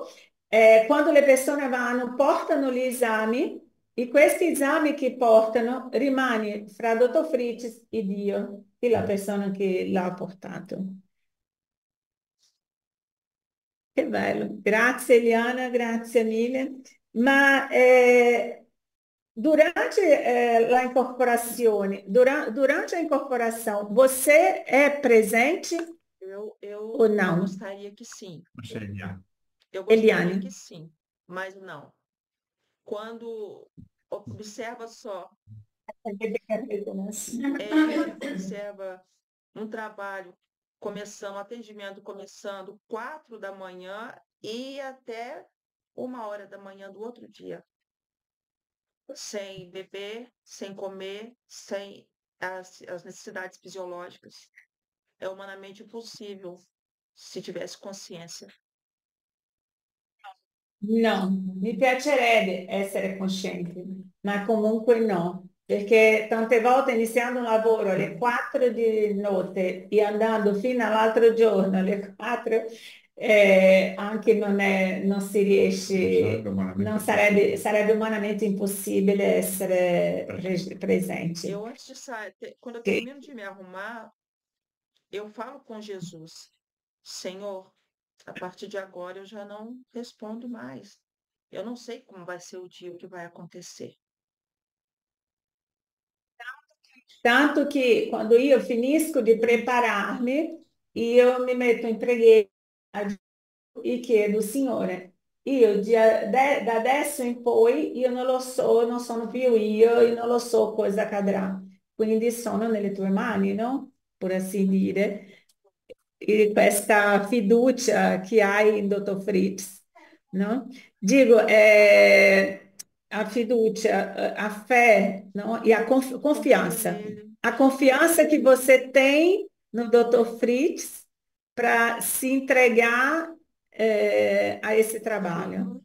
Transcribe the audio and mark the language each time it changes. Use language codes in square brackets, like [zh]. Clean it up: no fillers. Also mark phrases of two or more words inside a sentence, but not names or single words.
[it] Quando le persone vanno, portano gli esami e questi esami che portano rimane fra Dottor Fritz e Dio, e la persona che l'ha portato. Che bello, grazie Eliana, grazie mille. Ma durante a incorporazione, [pt] durante a incorporação, você é presente ou Eu não, gostaria que sim. Marcelia. Eu gostaria Eliane? que sim, mas não. Quando observa só, observa um trabalho começando, um atendimento começando 4 da manhã e até 1 hora da manhã do outro dia, sem beber, sem comer, sem as necessidades fisiológicas. É humanamente impossível se tivesse consciência. [it] No, mi piacerebbe essere coscienti, ma comunque no, perché tante volte iniziando un lavoro alle 4 di notte e andando fino all'altro giorno alle 4, anche non si riesce, sarebbe umanamente impossibile essere presenti. [pt] Eu, antes de sair, quando eu [it] Sì. [pt] termino de me arrumar, eu falo com Jesus, Senhor, a partir de agora eu já não respondo mais. Eu não sei como vai ser o dia, o que vai acontecer. [it] Tanto che quando io finisco di prepararmi, io mi metto in preghiera e chiedo, Signore, io da adesso in poi io non lo so, non sono più io non lo so cosa accadrà. Quindi sono nelle tue mani, no? Per così dire. E questa fiducia che hai in Dottor Fritz, no? [pt] Digo, a fiducia, a fé, não? E a Confio confiança. nele. A confiança que você tem no Dr. Fritz para se entregar a esse trabalho.